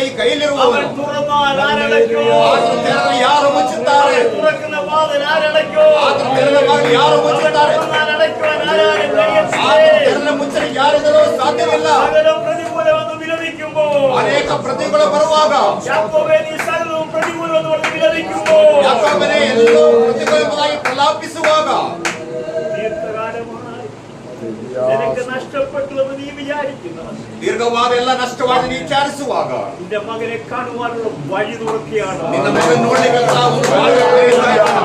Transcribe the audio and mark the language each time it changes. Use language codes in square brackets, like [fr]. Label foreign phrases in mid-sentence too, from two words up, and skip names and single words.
[ml] അവൻ [kn] ಕೈಯಲ್ಲಿರುವವನು, [ml] തുറന്നാൽ ആരടയ്ക്കും? [kn] ಆದ್ರೆ ತೆರೆದರೆ ಯಾರು ಮುಚ್ಚುತ್ತಾರೆ? [ml] അവൻ തുറക്കുന്ന വാതിൽ ആരടയ്ക്കും? [kn] ಆದ್ರೆ ತೆರೆದ ಬಾಗಿಲು ಯಾರು ಮುಚ್ಚುತ್ತಾರೆ? [ml] തുറന്നാൽ അടയ്ക്കുവാൻ ആരാലും കഴിയത്തില്ല. [kn] ಆದ್ರೆ ತೆರೆದ ಮುಚ್ಚಲಿಕ್ಕೆ ಯಾರಿಗೂ ಸಾಧ್ಯವಿಲ್ಲ. [ml] സകലം പ്രതികൂലമെന്ന് വിലപിക്കുമ്പോൾ, [kn] ಅನೇಕ ಪ್ರತಿಗಳು ಬರುವಾಗ, [ml] യാക്കോബേ നീ സകലവും പ്രതികൂലമെന്ന് പറഞ്ഞ് വിലപിക്കുമ്പോൾ, [kn] ಯಾಕೋಬನೇ ಎಲ್ಲೋ ಪ್ರತಿಕೂಲವಾಗಿ ಪ್ರಲಾಪಿಸುವಾಗ, [ml] ദീർഘകാലമായി നിനക്ക് നഷ്ടപ്പെട്ടു എന്ന് നീ വിചാരിക്കുന്നു. [kn] ದೀರ್ಘವಾದ ಎಲ್ಲ ನಷ್ಟವಾಗಿ ನೀ ವಿಚಾರಿಸುವಾಗ, [ml] നിന്റെ മകനെ കാണുവാനുള്ള വഴി തുറക്കുകയാണ്. [kn] ನಿನ್ನ ಮಗನ ನೋಡ್ಲಿಕ್ಕೆ ಒಂದು ಮಾರ್ಗ ತೆರೆಯುತ್ತಾ ಇದ್ದಾನೆ.